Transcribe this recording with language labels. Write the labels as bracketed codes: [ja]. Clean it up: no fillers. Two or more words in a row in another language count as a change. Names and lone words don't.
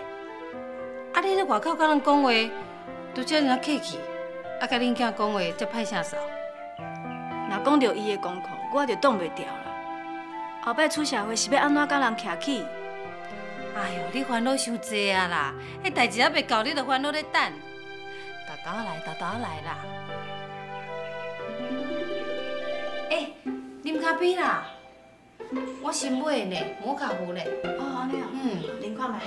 [nan] 啊，你咧外口甲人讲话，拄遮尔啊客气，啊，甲恁囝讲话才歹声扫。若讲到伊的功课，我就挡袂牢啦。后摆出社会是要安怎甲人徛起？哎呦，你烦恼伤济啊啦！迄代志还袂到，你就烦恼咧等。豆豆来，豆豆来啦！啉咖啡啦！我新买的呢，摩卡壶呢。哦，安尼啊。啉看觅。